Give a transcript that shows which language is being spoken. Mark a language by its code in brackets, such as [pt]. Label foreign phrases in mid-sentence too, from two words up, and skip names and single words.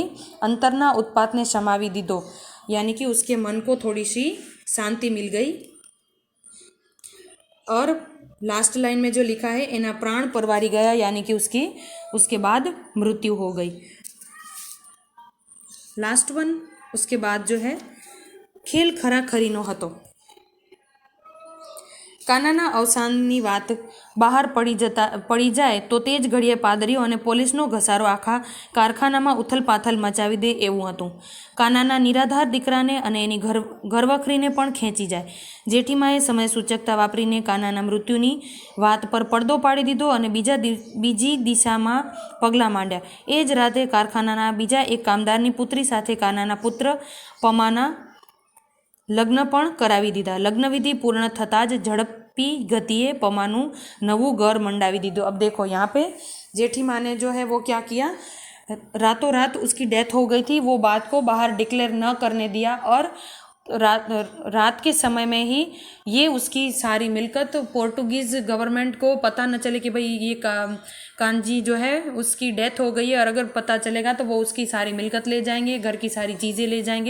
[gu] અંતરના ઉત્પાત ને શમાવી દીધો, [hi] यानी कि उसके मन को थोड़ी सी शांति मिल गई। और [en] last line [hi] में जो लिखा है [gu] એના પ્રાણ પરવારી ગયા, [hi] यानी कि उसके बाद मृत्यु हो गई। [en] last one [hi] उसके बाद जो है [gu] ખેલ ખરા ખરીનો હતો। કાનાના અવસાનની વાત બહાર પડી જાય તો તેજ ઘડીએ પાદરીઓ અને પોલીસનો ઘસારો આખા કારખાનામાં ઉથલપાથલ મચાવી દે એવું હતું। કાનાના નિરાધાર દીકરાને અને એની ઘરવખરીને પણ ખેંચી જાય। જેઠીમાએ સમય સૂચકતા વાપરીને કાનાના મૃત્યુની વાત પર પડદો પાડી દીધો અને બીજી દિશામાં પગલાં માંડ્યા। એ જ રાતે કારખાનાના બીજા એક કામદારની પુત્રી સાથે કાનાના પુત્ર પમાના લગ્ન પણ કરાવી દીધા। લગ્નવિધિ પૂર્ણ થતા જ ઝડપી ગતિએ પમાનું નવું ઘર મંડાવી દીધો। [hi] अब देखो यहाँ पे जेठी माँ ने जो है वो क्या किया, रातों रात उसकी डेथ हो गई थी, वो बात को बाहर डिक्लेयर न करने दिया और रात के समय में ही ये उसकी सारी मिल्कत [en] Portuguese government [hi] को पता न चले कि भाई ये कानजी जो है उसकी डेथ हो गई है, और अगर पता चलेगा तो वो उसकी सारी मिल्कत ले जाएंगे, घर की सारी चीज़ें ले जाएंगे।